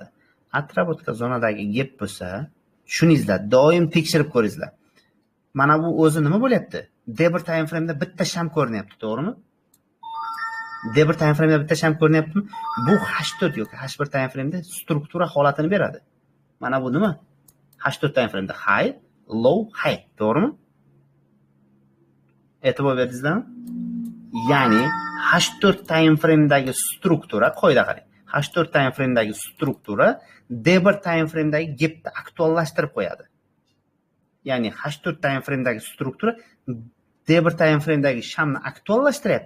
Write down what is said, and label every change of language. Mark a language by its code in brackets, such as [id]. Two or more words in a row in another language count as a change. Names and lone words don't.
[uz] Atrobotka zonadagi gap bo'lsa, shuni izlab, doim tekshirib ko'ringizlar. Mana bu o'zi nima bo'lyapti? Debir [en] time frame'da [uz] bitta sham ko'rinyapti, to'g'rimi? Debir [en] time frame'da [uz] bitta sham ko'rinyaptimi? Bu H4 yoki H1 [en] time frame'da [uz] struktura holatini beradi. Mana bu nima? H4 [en] time frame'da [uz] high, low, high, to'g'rimi? E'tibor berdingizlarmi? Ya'ni H4 [en] time frame'dagi [uz] struktura, qoida qarang. H4 [en] time frame'dagi [uz] struktura Debir [en] time frame'dagi [uz] gapni aktuallashtirib qo'yadi. Ya'ni H4 [en] time frame'dagi [uz] struktura Debir [en] time frame'dagi [uz] shamni aktuallashtiryapti.